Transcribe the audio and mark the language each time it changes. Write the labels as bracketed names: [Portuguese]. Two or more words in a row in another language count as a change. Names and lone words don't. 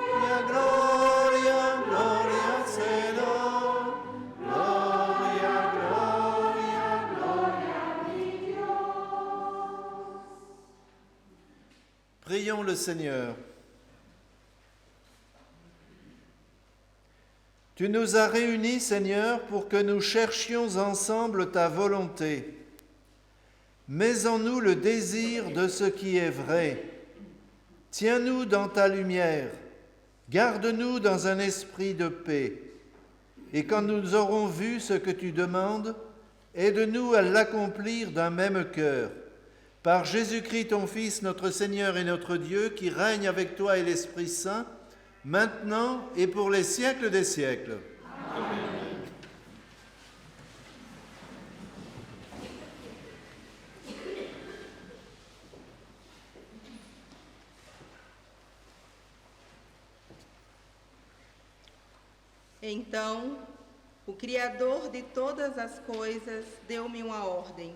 [Spanish] Gloria, Gloria, Gloria al cielo. Gloria, Gloria, Gloria a Dios. [French] Prions le Seigneur. Tu nous as réunis, Seigneur, pour que nous cherchions ensemble ta volonté. Mets en nous le désir de ce qui est vrai. Tiens-nous dans ta lumière. Garde-nous dans un esprit de paix. Et quand nous aurons vu ce que tu demandes, aide-nous à l'accomplir d'un même cœur. Par Jésus-Christ, ton Fils, notre Seigneur et notre Dieu, qui règne avec toi et l'Esprit Saint, maintenant et pour les siècles des siècles. Amen. [Portuguese] Então, o Criador de todas as coisas deu-me uma ordem.